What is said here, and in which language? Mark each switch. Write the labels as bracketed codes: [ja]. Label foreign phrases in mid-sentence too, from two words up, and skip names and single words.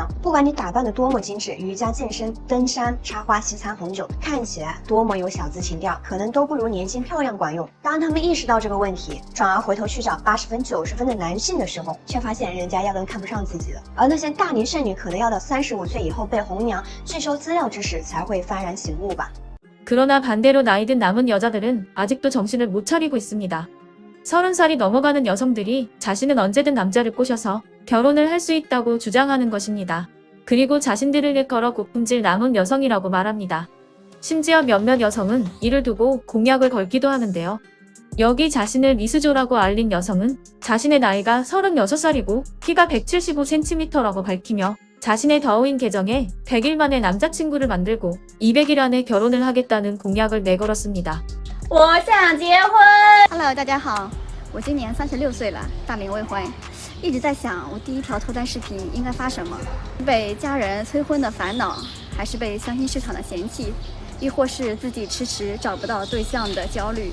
[zh] 不管你打扮得多么精致，瑜伽、健身、登山、插花、西餐、红酒，看起来多么有小资情调，可能都不如年轻漂亮管用。当他们意识到这个问题，转而回头去找80分、90分的男性的时候，却发现人家压根看不上自己了。而那些大龄剩女可能要到35岁以后被红娘拒收资料之时，才会幡然醒悟吧。 [ko] 그러나 반대로 나이 든 남은 여자들은 아직도 정신을 못 차리고 있습니다. 30살이 넘어가는 여성들이 자신은 언제든 남자를 꼬셔서 결혼을 할 수 있다고 주장하는 것입니다. 그리고 자신들을 일컬어 고품질 남은 여성이라고 말합니다. 심지어 몇몇 여성은 이를 두고 공약을 걸기도 하는데요. 여기 자신을 미스조라고 알린 여성은 자신의 나이가 36살이고 키가 175cm라고 밝히며 자신의 더우인 계정에 100일 만에 남자친구를 만들고 200일 안에 결혼을 하겠다는 공약을 내걸었습니다. [zh] 我想结婚。 Hello， 大家好，我今年36岁了，大龄未婚，一直在想我第一条脱单视频应该发什么？被家人催婚的烦恼，还是被相亲市场的嫌弃，亦或是自己迟迟找不到对象的焦虑？